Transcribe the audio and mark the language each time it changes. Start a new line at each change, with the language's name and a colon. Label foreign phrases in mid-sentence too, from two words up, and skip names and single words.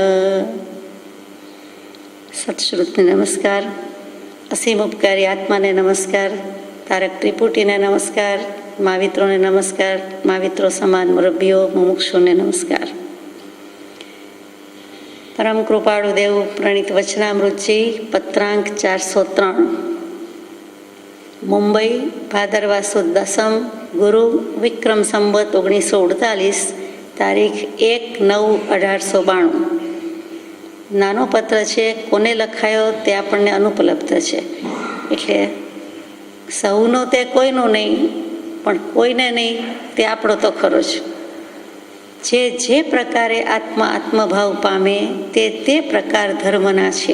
Gujarati: સત્શ્રુતને નમસ્કાર, અસીમ ઉપકારી આત્માને નમસ્કાર, તારક ત્રિપુટીને નમસ્કાર, મહાવિત્રોને નમસ્કાર, મહાવિત્રો સમાન મુરબ્બીઓ મુમુક્ષુને નમસ્કાર। પરમ કૃપાળુ દેવ પ્રણીત વચનામૃતજી પત્રાંક 403 મુંબઈ ભાદરવા સુદ 10 ગુરુ વિક્રમ સંવત 1948 તારીખ 1/9/1892। નાનો પત્ર છે, કોને લખાયો તે આપણને અનુપલબ્ધ છે, એટલે સૌનો તે કોઈનું નહીં, પણ કોઈને નહીં તે આપણો તો ખરો જ. જે પ્રકારે આત્મા આત્મભાવ પામે તે પ્રકાર ધર્મના છે.